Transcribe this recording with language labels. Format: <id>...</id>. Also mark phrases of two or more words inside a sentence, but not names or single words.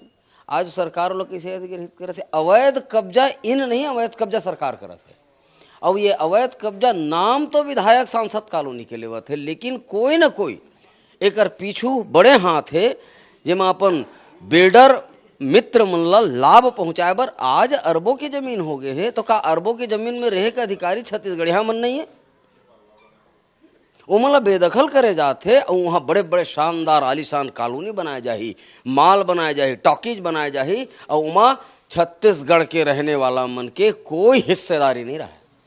<hne>आज सरकार लोग कैसे अधिग्रहित करते, अवैध कब्जा इन नहीं, अवैध कब्जा सरकार करत है। और ये अवैध कब्जा नाम तो विधायक सांसद कॉलोनी के लेवत है, लेकिन कोई न कोई एक पीछू बड़े हाथ है जेमा अपन बिल्डर मित्र मन ला लाभ पहुंचाए बर आज अरबों की जमीन हो गए है। तो का अरबों की जमीन में रहे के अधिकारी छत्तीसगढ़िया मन नहीं है? वो ला बेदखल करे जाते और वहाँ बड़े बड़े शानदार आलीशान कॉलोनी बनाए जाही, माल बनाए जाही, टॉकीज बनाए जाही, और वहाँ छत्तीसगढ़ के रहने वाला मन के कोई हिस्सेदारी नहीं रहा।</hne>